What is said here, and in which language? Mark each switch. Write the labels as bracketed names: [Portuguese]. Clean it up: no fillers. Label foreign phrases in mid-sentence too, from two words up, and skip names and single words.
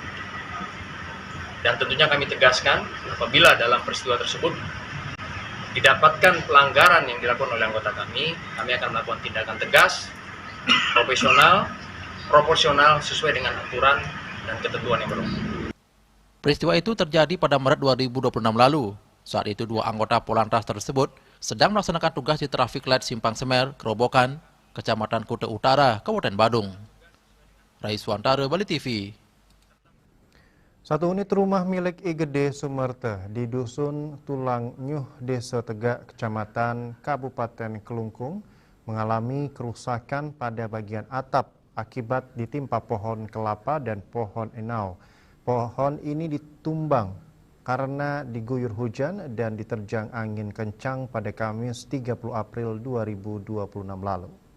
[Indonesian] Dan tentunya kami tegaskan, apabila dalam peristiwa tersebut didapatkan pelanggaran yang dilakukan oleh anggota kami akan melakukan tindakan tegas, profesional, proporsional sesuai dengan aturan dan ketentuan yang berlaku. Peristiwa itu terjadi pada Maret 2026 lalu. Saat itu dua anggota Polantas tersebut sedang melaksanakan tugas di [English] traffic light [Indonesian] Simpang Semer, Kerobokan, Kecamatan Kuta Utara, Kabupaten Badung. Raiswantara, Bali TV. Satu unit rumah milik I Gede Sumerte di Dusun Tulang Nyuh, Desa Tegak, Kecamatan Kabupaten Kelungkung mengalami kerusakan pada bagian atap akibat ditimpa pohon kelapa dan pohon enau. Pohon ini ditumbang karena diguyur hujan dan diterjang angin kencang pada Kamis 30 April 2026 lalu.